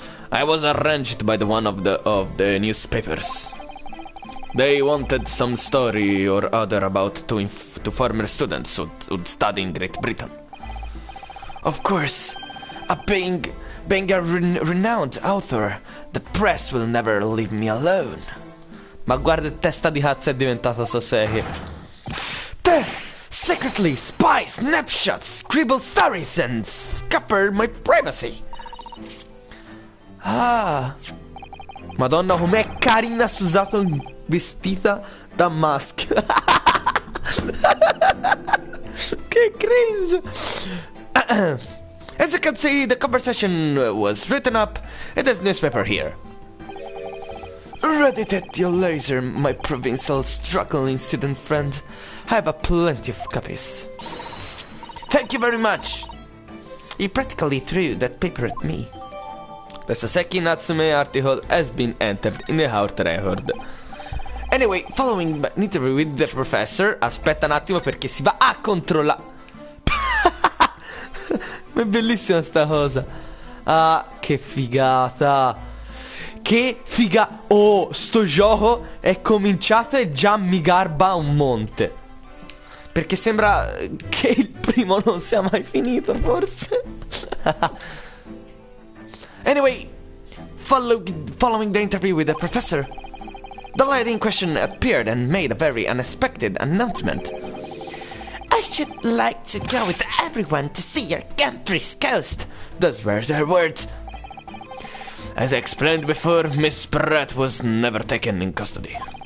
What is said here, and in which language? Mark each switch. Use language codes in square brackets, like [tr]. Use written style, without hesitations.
[en] I was arranged by one of the newspapers. They wanted some story or other about two former students who'd study in Great Britain. Of course, being a renowned author, the press will never leave me alone. [it] Ma guarda, testa di cazzo è diventata Soseki. [en] Secretly spy snapshots, scribble stories and scupper my privacy. Ah, [it] Madonna, com'è carina Susato vestita da mask. Che cringe. [en] As you can see, the conversation was written up in this newspaper here. Read it at your leisure, my provincial struggling student friend. I have plenty of copies. Thank you very much. You practically threw that paper at me. The Soseki Natsume article has been entered in the Haut record. Anyway, following an interview with the professor. [it] Aspetta un attimo perché si va a controllare. Ma è bellissima sta cosa. Ah, che figata. Che figa. Oh, sto gioco è cominciato e già mi garba un monte. Perché sembra che il primo non sia mai finito, forse. [en] Anyway, following the interview with the professor, the lady in question appeared and made a very unexpected announcement. I should like to go with everyone to see your country's coast. Those were their words. As I explained before, Miss Pratt was never taken in custody.